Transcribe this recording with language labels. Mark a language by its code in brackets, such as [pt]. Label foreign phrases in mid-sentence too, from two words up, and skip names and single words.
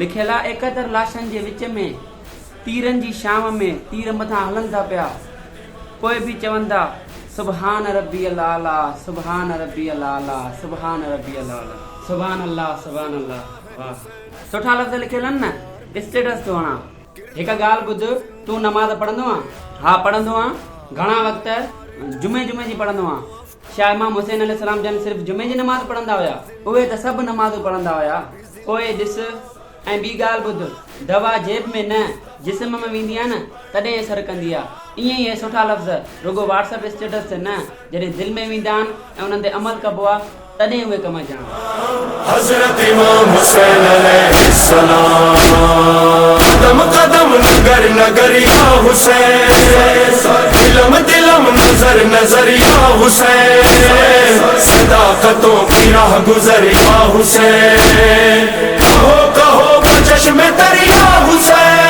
[sd] लिखियल आहे 71 लाशनि जे विच में तीरनि जी शाम में तीर मथां हलनि था पिया, पोइ बि चवनि था [ar] سبحان ربي الأعلى، سبحان ربي الأعلى، سبحان ربي الأعلى، سبحان الله، سبحان الله. [sd] वाह सुठा लफ़्ज़ लिखियल आहिनि न। स्टेटस थो हणा, हिकु ॻाल्हि ॿुध, तूं नमाज़ पढ़ंदो आहीं? हा पढ़ंदो आहियां। घणा वक़्त? जुमे जी पढ़ंदो आहियां। छा इमाम हुसैन अलैहिस्सलाम जन सिर्फ़ु जुमे जी नमाज़ पढ़ंदा हुया? उहे त सभु नमाज़ूं पढ़ंदा हुया। पोइ ॾिस, ऐं ॿी ॻाल्हि ॿुध, दवा जेब में न जिस्म में वेंदी आहे न तॾहिं असरु कंदी आहे। ईअं ई सुठा लफ़्ज़ रुगो [en] WhatsApp status [sd] ते न, जॾहिं दिलि में वेंदा आहिनि ऐं उन्हनि ते अमल कबो आहे तॾहिं उहे कम अचनि। हज़रत इमाम हुसैन अलैहिस्सलाम, [ur] قدم قدم نگر نگر یا حسین، دلم دلم نظر نظر یا حسین، صداقتوں کی راہ گزر یا حسین، کہو کہو چشمِ تر یا حسین.